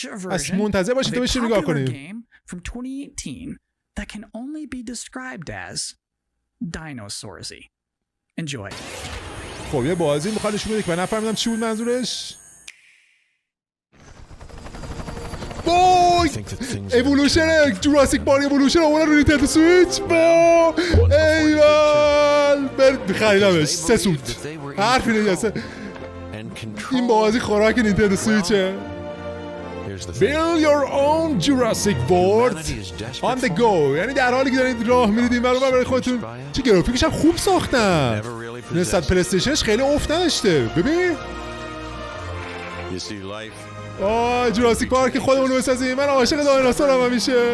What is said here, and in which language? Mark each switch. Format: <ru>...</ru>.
<fa>از منتظر باشید تا بشینیم نگاه کنیم.</fa> <en>From 2018 that can only be described as dinosaursy. Enjoy.</en> <fa>خب یه بازی میخواد نشون بده که من نفهمیدم چی بود منظورش. وای اِوولوشن جوراسیک پارک اِوولوشن اومد رو نینتندو سویچ. با ایوال خریدمش 3 سوت. حرفی نمیشه. این بازی خوراک نینتندو سویچه.</fa> <en>Build your own Jurassic World on the go.</en> <fa>یعنی در حالی که دارید راه میرید این برای خودتون. چه گرافیکش هم خوب ساختن. نسبت پلی استیشنش خیلی افت نداشته. ببین جوراسیک پارک خودمون رو بسازیم. من عاشق دایناسورم همیشه.</fa>